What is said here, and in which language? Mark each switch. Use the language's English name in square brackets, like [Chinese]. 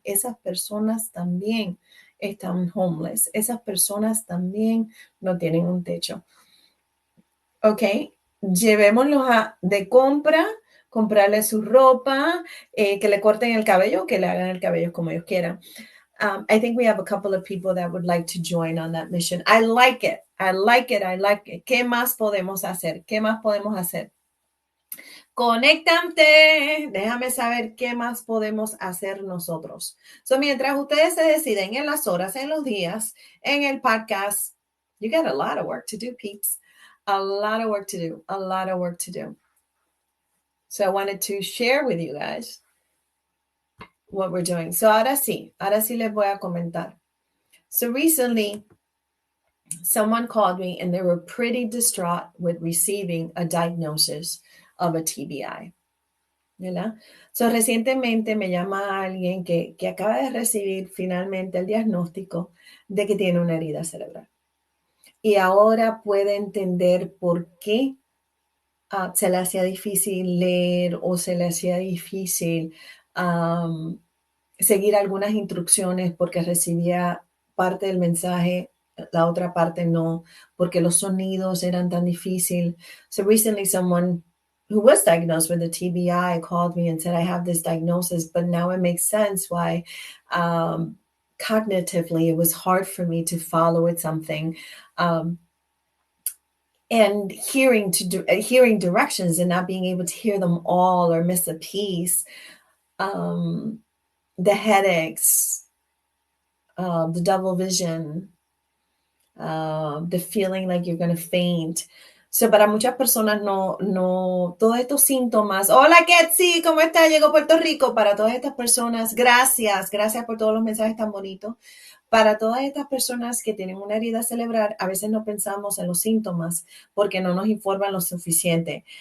[Spanish] Esas personas también están homeless. Esas personas también no tienen un techo. ¿Ok? Llevémoslos de compra, comprarle su ropa, que le corten el cabello, que le hagan el cabello como ellos quieran. [English] I think we have a couple of people that would like to join on that mission. I like it. I like it. I like it. [Spanish] ¿Qué más podemos hacer? ¿Qué más podemos hacer? Conéctate. Déjame saber qué más podemos hacer nosotros. So, mientras ustedes se deciden en las horas, en los días, en el podcast, [English] you got a lot of work to do, peeps. A lot of work to do. A lot of work to do. So I wanted to share with you guys what we're doing. [Spanish] So ahora sí les voy a comentar. [English] So recently, someone called me and they were pretty distraught with receiving a diagnosis of a TBI. [Spanish] ¿Verdad? So, recientemente me llama alguien que acaba de recibir finalmente el diagnóstico de que tiene una herida cerebral. Y ahora puede entender por qué se le hacía difícil leer o se le hacía difícil seguir algunas instrucciones porque recibía parte del mensaje, la otra parte no, porque los sonidos eran tan difíciles. [English] So recently someone who was diagnosed with a TBI called me and said, I have this diagnosis, but now it makes sense why cognitively it was hard for me to follow with something. And hearing directions and not being able to hear them all or miss a piece, the headaches, the double vision, the feeling like you're going to faint. [Spanish] So, para muchas personas no, todos estos síntomas. Hola, Ketsi, ¿cómo está? Llegó a Puerto Rico. Para todas estas personas, gracias por todos los mensajes tan bonitos. Para todas estas personas que tienen una herida cerebral, a veces no pensamos en los síntomas porque no nos informan lo suficiente.